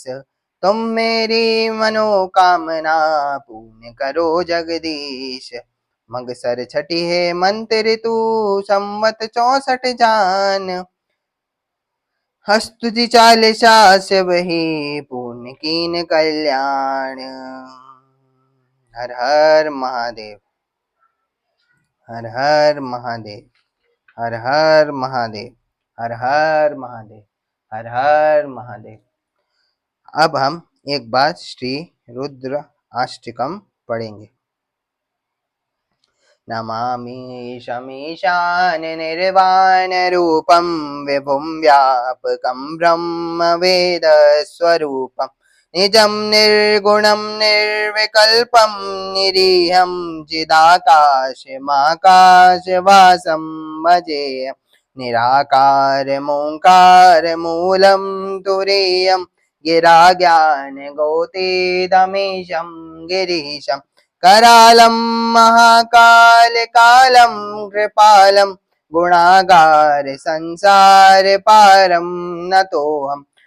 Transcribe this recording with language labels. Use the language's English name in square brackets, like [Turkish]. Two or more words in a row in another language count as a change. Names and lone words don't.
[Hindi] तुम मेरी मनोकामना, पूर्ण करो जगदीश। मगसर छठी है मंत्र तू, संवत 64 जान। स्तुति चालीसा से वही पूर्ण कीन कल्याण। हर हर महादेव, हर हर महादेव, हर हर महादेव, हर हर महादेव, हर हर महादेव। अब हम एक बार श्री रुद्र अष्टकम पढ़ेंगे। [Sanskrit] नमामि शमीशान निर्वाण रूपं विभुं व्यापकं ब्रह्मवेदस्वरूपं निजं निर्गुणं निर्विकल्पं निरीहं चिदाकाशमाकाशवासं भजेयं निराकारमोङ्कारमूलं तुरीयं गिराज्ञानगोतीतमीशं गिरीशम् करालं महाकालकालं कृपालं गुणागार संसार पारं नतोऽहं